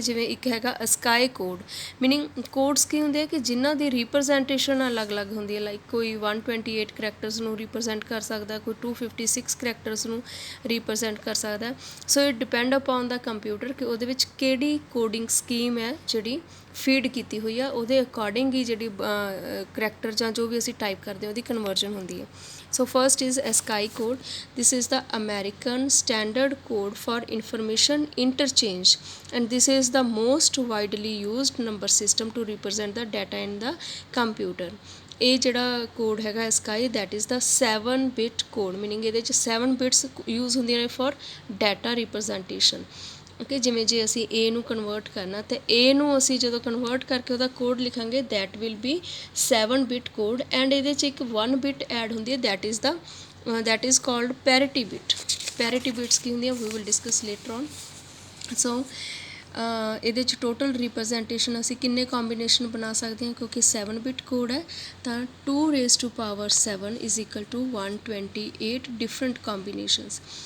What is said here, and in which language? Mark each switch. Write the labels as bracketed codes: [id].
[pa] ਜਿਵੇਂ ਇੱਕ ਹੈਗਾ ASCII ਕੋਡ, ਮੀਨਿੰਗ ਕੋਡਸ ਕੀ ਹੁੰਦੇ ਆ ਕਿ ਜਿਨ੍ਹਾਂ ਦੀ ਰਿਪਰਜੈਂਟੇਸ਼ਨ ਅਲੱਗ-ਅਲੱਗ ਹੁੰਦੀ ਹੈ, ਲਾਈਕ ਕੋਈ 128 ਕਰੈਕਟਰਸ ਨੂੰ ਰਿਪਰਜੈਂਟ ਕਰ ਸਕਦਾ, ਕੋਈ 256 ਕਰੈਕਟਰਸ ਨੂੰ ਰਿਪਰਜੈਂਟ ਕਰ ਸਕਦਾ। [en] so it depend upon the computer [pa] ਕਿ ਉਹਦੇ ਵਿੱਚ ਕਿਹੜੀ ਕੋਡਿੰਗ ਸਕੀਮ ਹੈ ਜਿਹੜੀ ਫੀਡ ਕੀਤੀ ਹੋਈ ਆ, ਉਹਦੇ ਅਕੋਰਡਿੰਗ ਹੀ ਜਿਹੜੀ ਕਰੈਕਟਰ ਜਾਂ ਜੋ ਵੀ ਅਸੀਂ ਟਾਈਪ ਕਰਦੇ ਹਾਂ ਉਹਦੀ ਕਨਵਰਜਨ ਹੁੰਦੀ ਹੈ। [en] So first is ASCII code. This is the American Standard Code for Information Interchange, and this is the most widely used number system to represent the data in the computer. [pa] ਇਹ ਜਿਹੜਾ code ਹੈਗਾ ASCII, [en] that is the 7-bit code, [pa] meaning ਇਹਦੇ 'ਚ 7 bits use ਹੁੰਦੀਆਂ ਨੇ [en] for data representation। [pa] Okay, ਜਿਵੇਂ ਜੇ ਅਸੀਂ A ਨੂੰ ਕਨਵਰਟ ਕਰਨਾ ਤਾਂ A ਨੂੰ ਅਸੀਂ ਜਦੋਂ ਕਨਵਰਟ ਕਰਕੇ ਉਹਦਾ ਕੋਡ ਲਿਖਾਂਗੇ [en] that will be [pa] 7-bit code, and ਇਹਦੇ 'ਚ ਇੱਕ 1 ਬਿਟ ਐਡ ਹੁੰਦੀ ਹੈ, [en] That is called parity bit. [pa] ਪੈਰਿਟੀ bits ਕੀ ਹੁੰਦੀਆਂ [en] We will discuss later on. [pa] ਸੋ ਇਹਦੇ 'ਚ ਟੋਟਲ ਰਿਪਰਜੈਂਟੇਸ਼ਨ ਅਸੀਂ ਕਿੰਨੇ ਕੰਬੀਨੇਸ਼ਨ ਬਣਾ ਸਕਦੇ ਹਾਂ, ਕਿਉਂਕਿ 7-bit ਕੋਡ ਹੈ ਤਾਂ 2⁻7 is equal to 128 different combinations.